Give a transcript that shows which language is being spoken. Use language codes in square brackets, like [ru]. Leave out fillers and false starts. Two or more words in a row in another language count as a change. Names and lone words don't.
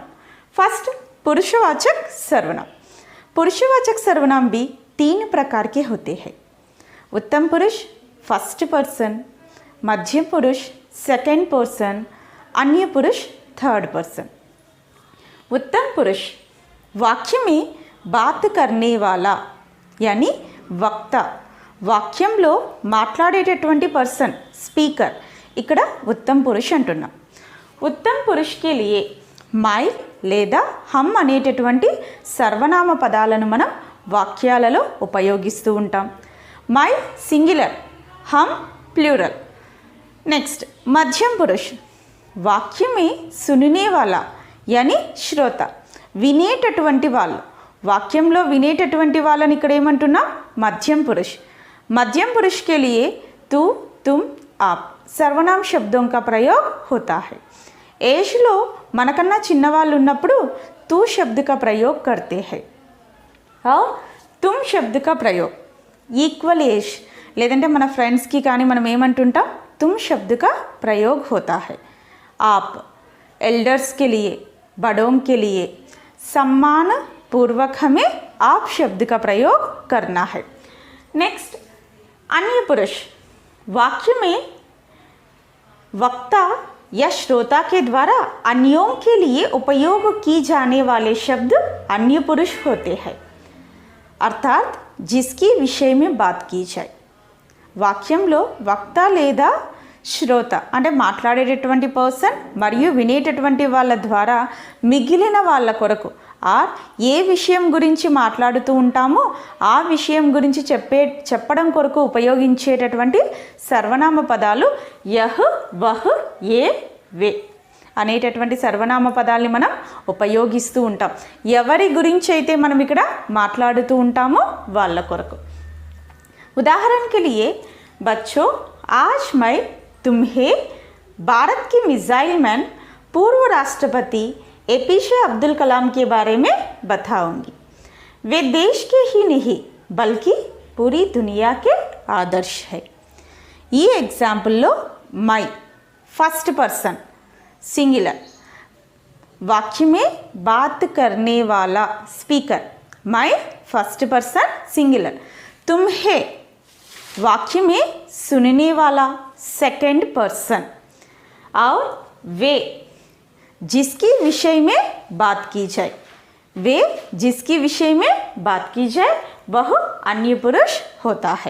[hi] फर्स्ट पुरुषवाचक सर्वनाम. पुरुषवाचक सर्वनाम भी 3 प्रकार के होते हैं. उत्तम पुरुष [en] first person, [hi] मध्यम पुरुष [en] second person, [hi] अन्य पुरुष [en] third person. [hi] उत्तम पुरुष वाक्य में बात करने वाला यानी वक्ता, [te] వాక్యంలో మాట్లాడేటటువంటి [en] person speaker, [te] ఇక్కడ [hi] उत्तम पुरुष [te] అంటున్నాం. [hi] उत्तम पुरुषकि लिए मैं [te] లేదా హమ్ అనేటటువంటి సర్వనామ పదాలను మనం వాక్యాలలో ఉపయోగిస్తూ ఉంటాం. [en] mai singular, hum plural. [hi] నెక్స్ట్ मध्यम पुरुष वाक्य में सुनने वाला यानी श्रोता, [te] వినేటటువంటి వాళ్ళు. వాక్యంలో వినేటటువంటి వాళ్ళని ఇక్కడ ఏమంటున్నాం? [hi] मध्यम पुरुष. मध्यम पुरुष के लिए तू, तुम, आप सर्वनाम शब्दों का प्रयोग होता है. [te] ఏజ్లో మనకన్నా చిన్నవాళ్ళు ఉన్నప్పుడు [hi] तू शब्द का प्रयोग करते हैं और तुम शब्द का प्रयोग [en] equal age [te] లేదంటే మన ఫ్రెండ్స్కి కానీ మనం ఏమంటుంటాం? [hi] तुम शब्द का प्रयोग होता है. आप एल्डर्स के लिए, बड़ों के लिए सम्मान पूर्वक हमें आप शब्द का प्रयोग करना है. नेक्स्ट अन्य पुरुष वाक्य में वक्ता या श्रोता के द्वारा अन्यों के लिए उपयोग की जाने वाले शब्द अन्य पुरुष होते हैं, अर्थात जिसकी विषय में बात की जाए. [te] వాక్యంలో వక్త లేదా శ్రోత అంటే మాట్లాడేటటువంటి పర్సన్ మరియు వినేటటువంటి వాళ్ళ ద్వారా మిగిలిన వాళ్ళ కొరకు ఏ విషయం గురించి మాట్లాడుతూ ఉంటామో ఆ విషయం గురించి చెప్పడం కొరకు ఉపయోగించేటటువంటి సర్వనామ పదాలు [hi] यह, वह, ये, वे [te] అనేటటువంటి సర్వనామ పదాలని మనం ఉపయోగిస్తూ ఉంటాం. ఎవరి గురించి అయితే మనం ఇక్కడ మాట్లాడుతూ ఉంటామో వాళ్ళ కొరకు. [hi] उदाहरण के लिए बच्चों, आज मैं तुम्हें भारत के मिसाइल मैन पूर्व राष्ट्रपति एपीजे अब्दुल कलाम के बारे में बताऊंगी. वे देश के ही नहीं बल्कि पूरी दुनिया के आदर्श है. [te] ఈ ఎగ్జాంపుల్లో మై [en] first person singular, [hi] वाक्य में बात करने वाला स्पीकर, मैं [en] first person singular. [hi] तुम्हें वाक्य में सुनने वाला [en] second person, [hi] और वे जिसकी विषय में बात की जाए, वे जिसकी विषय में बात की जाए वह अन्य पुरुष होता है.